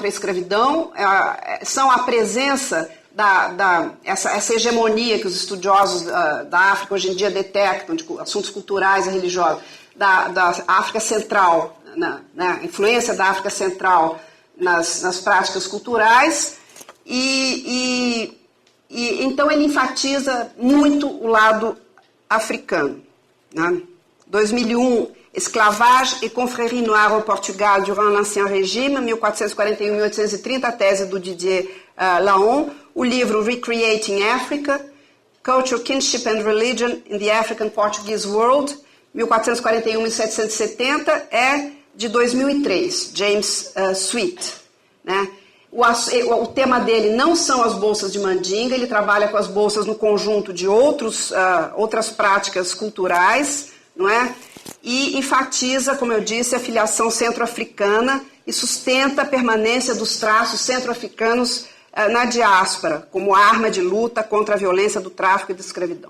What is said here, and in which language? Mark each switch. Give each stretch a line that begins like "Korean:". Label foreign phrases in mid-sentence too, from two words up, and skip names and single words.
Portuguese: a escravidão, são a presença essa hegemonia que os estudiosos da África hoje em dia detectam, de assuntos culturais e religiosos, da África Central, a influência da África Central nas práticas culturais, e então ele enfatiza muito o lado africano, né? 2001, Esclavage et confrérie noire au Portugal durant l'Ancien Régime, 1441-1830, a tese do Didier Laon, o livro Recreating Africa, Culture, Kinship and Religion in the African Portuguese World, 1441-1770, é de 2003, James Sweet. Né? O tema dele não são as bolsas de mandinga, ele trabalha com as bolsas no conjunto de outras práticas culturais, não é? E enfatiza, como eu disse, a filiação centro-africana e sustenta a permanência dos traços centro-africanos na diáspora, como arma de luta contra a violência do tráfico e da escravidão.